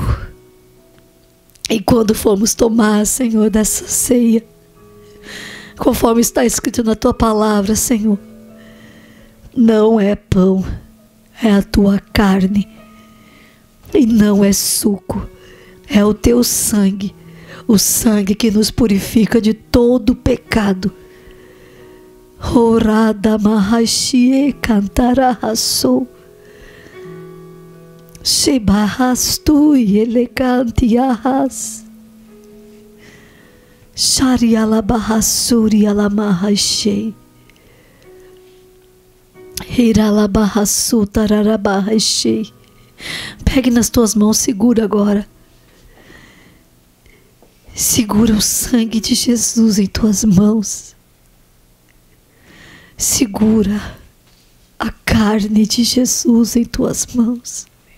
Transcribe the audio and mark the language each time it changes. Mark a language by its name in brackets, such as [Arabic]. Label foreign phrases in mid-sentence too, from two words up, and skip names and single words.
[Portuguese] E quando formos tomar, Senhor, dessa ceia, conforme está escrito na Tua palavra, Senhor, não é pão, é a Tua carne. E não é suco, é o Teu sangue, o sangue que nos purifica de todo pecado. Orada mahashie cantarahasu Shebahastu elegantiahas Sharialabahasuri alamahashei Hiralabahasu tararabahashei. Pegue nas tuas mãos, segura agora. Segura o sangue de Jesus em tuas mãos. Segura a carne de Jesus em tuas mãos.